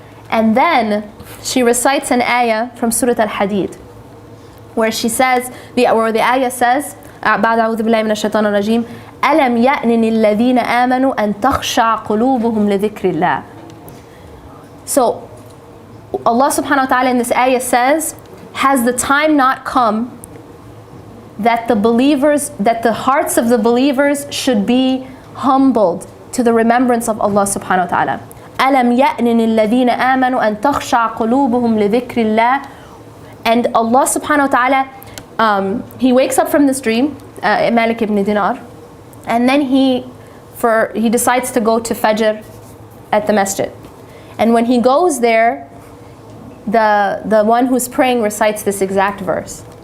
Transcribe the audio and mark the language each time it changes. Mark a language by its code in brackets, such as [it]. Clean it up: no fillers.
[en] And then she recites an ayah from Surah Al-Hadid, where she says, where the ayah says, [ar] بعد أعوذ بالله من الشيطان الرجيم ألم يأن الذين آمنوا أن تخشع قلوبهم لذكر الله. [en] So Allah subhanahu wa ta'ala in this ayah says, has the time not come that the hearts of the believers should be humbled to the remembrance of Allah subhanahu wa ta'ala. [ar] ألم يأن الذين آمنوا أن تخشع قلوبهم لذكر الله. [en] And Allah subhanahu wa ta'ala, he wakes up from this dream, Malik ibn Dinar, and then he decides to go to Fajr at the masjid. And when he goes there, the one who's praying recites this exact verse.